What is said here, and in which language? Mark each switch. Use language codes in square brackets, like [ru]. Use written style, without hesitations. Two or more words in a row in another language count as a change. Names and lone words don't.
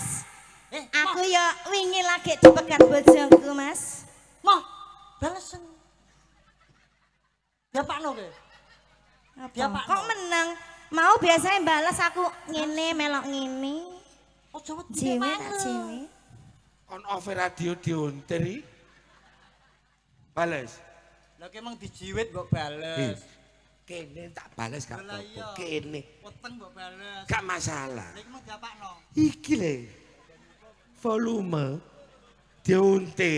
[jv] Aku yo wingi lagi dipegat bojoku, Mas. Mah, balesen. Diapakno kowe? Apa? Kok meneng? Mau biasanya balas aku ngene melok ngene. Aja wedi Jewe tak jewe. [en] On off [jv] radio dionteri. Bales. Lah ki emang dijiwit kok bales. Kene tak bales gak Lah apa-apa. iya. Kene. Weteng kok bales. Gak masalah. Lah iki emang diapakno? Iki le. Volume diuntir.